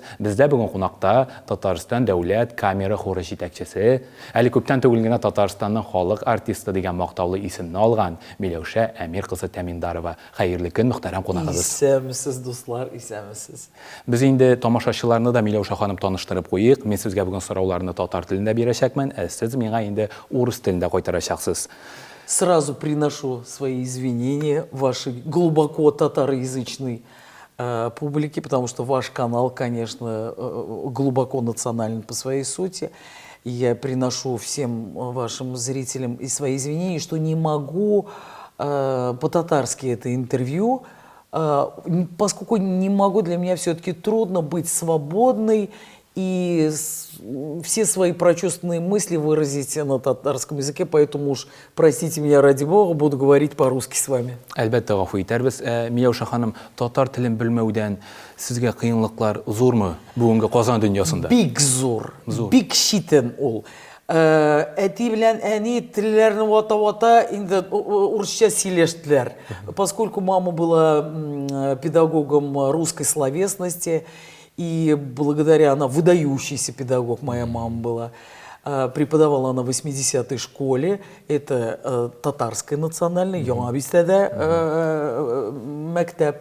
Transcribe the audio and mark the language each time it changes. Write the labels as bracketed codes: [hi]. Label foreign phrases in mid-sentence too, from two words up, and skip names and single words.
[tt] Бездә бүген кунакта Татарстан дәүләт камера хоры җитәкчесе, әле күптән түгел генә Татарстанның халык артисты дигән мактаулы исемне алган Миләүшә Әмир кызы Тәминдарова. Хәерле көн, мөхтәрәм кунагыбыз. Исәнмесез, дуслар, исәнмесез. Без инде тамашачыларны да Миләүшә ханым таныштырып куйык. Мин сезгә бүген сорауларны татар телендә бирәчәкмен, сез миңа инде урыс телендә кайтарачаксыз. [ru] Сразу приношу свои извинения вашей глубоко татароязычной публике, потому что ваш канал, конечно, глубоко национальный по своей сути. И я приношу всем вашим зрителям и свои извинения, что не могу по-татарски это интервью, поскольку не могу, для меня все-таки трудно быть свободной и все свои прочувственные мысли выразить на татарском языке, поэтому уж, простите меня, ради бога, буду говорить по-русски с вами. [tt] Әлбәттә, гафу итәрбез. Миләүшә ханым, татар телен белмәүдән сезгә кыенлыклар зурмы бүгенге Казан дөньясында? Бик зур. Бик шитен ул. Әти белән әни телләрне вата-вата инде урысча сөйләштеләр. [ru] Поскольку мама была педагогом русской словесности, и благодаря, она выдающийся педагог, моя мама была, преподавала она в 80-й школе, это татарская национальная, Мектеп.